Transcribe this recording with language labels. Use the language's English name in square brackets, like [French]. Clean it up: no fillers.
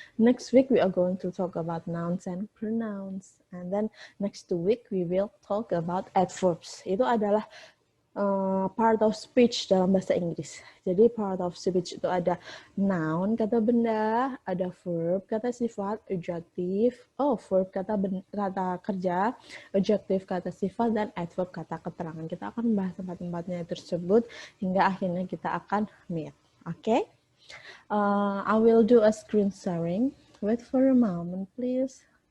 [English] Next week we are going to talk about nouns and pronouns, and then next week we will talk about adverbs. [Indonesian] Itu adalah part of speech dalam bahasa Inggris. Jadi part of speech itu ada noun, kata benda, ada verb, kata sifat, adjective, verb, kata kerja, adjective, kata sifat, dan adverb, kata keterangan. Kita akan membahas tempat-tempatnya tersebut hingga akhirnya kita akan meet. [English] Okay? I will do a screen sharing. Wait for a moment, please.